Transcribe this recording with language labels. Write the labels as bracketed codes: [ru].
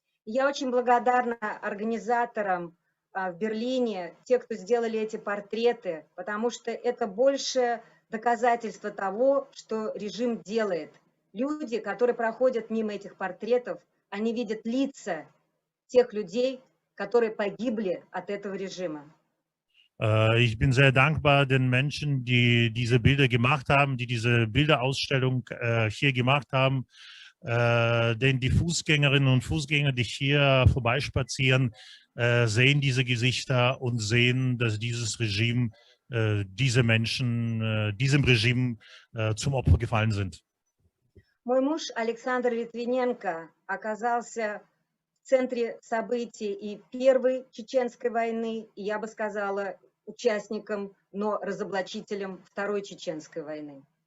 [ru] Я очень благодарна организаторам в Берлине, те, кто сделали эти портреты, потому что это больше доказательство того, что режим делает. Люди, которые проходят мимо этих портретов, они видят лица тех людей, которые погибли от этого режима. [de] Ich bin sehr dankbar den Menschen, die diese Bilder gemacht haben, die diese Bilderausstellung hier gemacht haben, denn die Fußgängerinnen und Fußgänger, die hier vorbeispazieren, sehen diese Gesichter und sehen, dass dieses Regime, diese Menschen, diesem Regime zum Opfer gefallen sind. [ru] Мой муж Александр Литвиненко оказался в центре событий и Первой Чеченской войны, и, я бы сказала, участником, но разоблачителем Второй Чеченской войны.